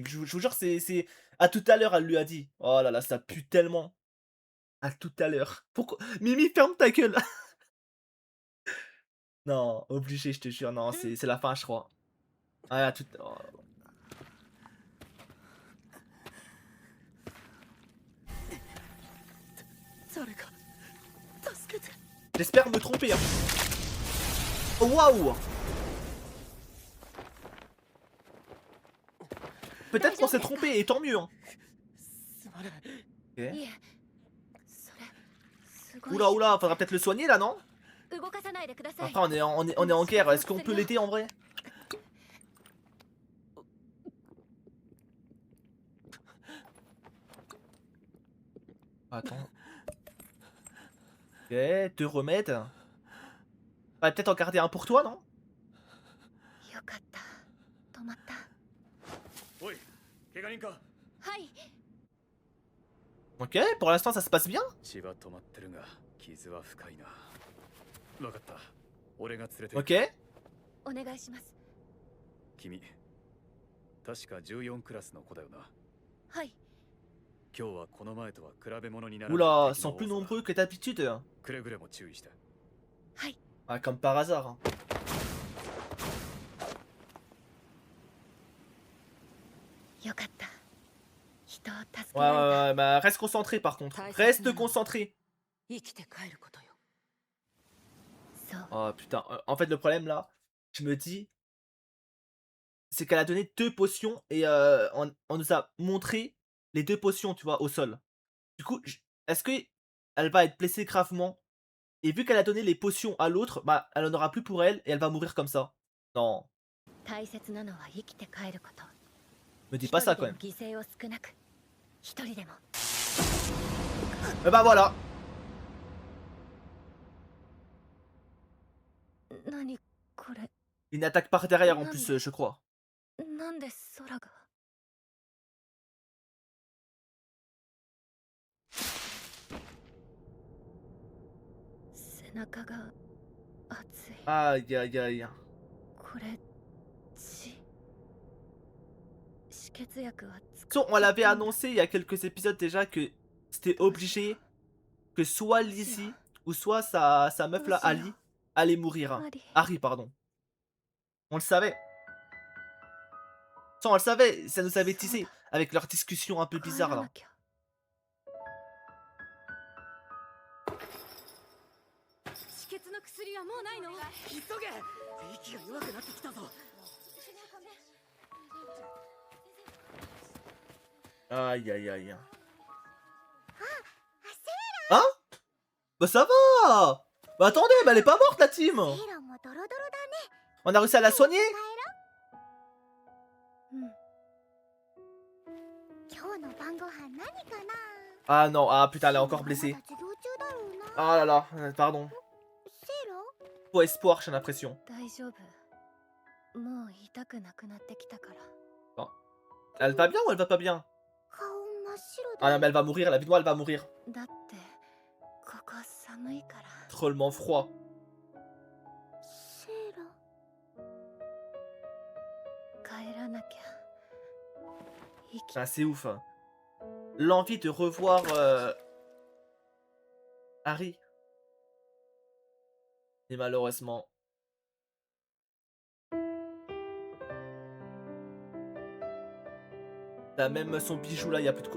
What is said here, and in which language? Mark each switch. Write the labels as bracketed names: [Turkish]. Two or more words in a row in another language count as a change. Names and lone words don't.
[French] Je vous jure, c'est... À tout à l'heure, elle lui a dit. Oh là là, ça pue tellement. À tout à l'heure. Pourquoi? Mimi, ferme ta gueule. Non, obligé, je te jure. Non, c'est la fin, je crois. Ah, tout... oh. [Japanese] 誰か助けて。 [French] J'espère me tromper. Hein. Oh, waouh. Peut-être qu'on s'est trompé, et tant mieux. Hein. [Japanese] すまない。 [French] Ok. [Japanese] いえそれすごい [French] Oula, oula, faudra peut-être le soigner là, non? [Japanese] 動かさないでください [French] Après, on est en guerre. Est-ce qu'on peut l'aider en vrai? Attends. Ok, 2 remèdes. Ouais, peut-être en garder un pour toi, non? [Japanese] よかった止まったおい怪我人かはい [French] Ok, pour l'instant ça se passe bien. [Japanese] 血は止まってるが傷は深いな分かった俺が連れて [French] Ok. [Japanese] お願いします君確か14クラスの子だよなはい今日はこの前とは比べ物にならない [French] Oula, [Japanese] 敵 [French] sont [Japanese] の [French] plus [Japanese] 多さだ [French] nombreux que d'habitude. [Japanese] くれぐれも注意してはい [French] Ah, comme par hasard. Hein. [Japanese] よかった人を助け [French] Ouais, [Japanese] られ [French] ouais, [Japanese] た [French] ouais, bah reste concentré par contre. Reste concentré. [Japanese] 生きて帰ることよ。そう [French] Oh putain, en fait le problème là, je me dis, c'est qu'elle a donné 2 potions et on nous a montré les 2 potions, tu vois, au sol. Du coup, est-ce que elle va être blessée gravement? Et vu qu'elle a donné les potions à l'autre, bah elle en aura plus pour elle et elle va mourir comme ça. Non, [Japanese] 大切なのは生きて帰ること [French] me dis [Japanese] 一 [French] pas [Japanese] 人 [French] ça [Japanese] で [French] quand [Japanese] も [French] même. [Japanese] 犠牲を少なく一人でも [French] Et bah voilà. [Japanese] 何これ [French] Une attaque par derrière en plus, je crois. [Japanese] なんで空が背中が熱い [French] Aïe aïe aïe. [Japanese] これ血止血薬は [French] So, on l'avait annoncé il y a quelques épisodes déjà que c'était obligé que soit Lizzie ou soit sa meuf là, Ali, allait mourir. Hein. Harry, pardon. On le savait. Ça, on le savait, ça nous avait teasé avec leur discussion un peu bizarre là. [Japanese] 止血の薬はもうないの？急げ！息が弱くなってきたぞ。 [French] Aïe aïe aïe. Hein? Bah ça va. Bah attendez, bah elle est pas morte la team. [Japanese] セイラもドロドロだね [French] On a réussi à la soigner. [Japanese] うん今日の晩ご飯何かな [French] Ah non, ah putain, elle est encore blessée. [Japanese] まだ授業中だろうな [French] Ah là là, pardon. [Japanese] セイラ [French] Faut espoir, j'ai l'impression. [Japanese] 大丈夫もう痛くなくなってきたから [French] Elle va bien ou elle va pas bien? [Japanese] 顔真っ白 [French] Ah [Japanese] で [French] non, mais elle va mourir, la vie de moi, elle va mourir. [Japanese] だってここ寒いから [French] Trollement froid. [Japanese] セイラ帰らなきゃ生き [French] Ah, c'est ouf. Hein. L'envie de revoir Harry. Et malheureusement. T'as même son bijou là, il y a plus de coups.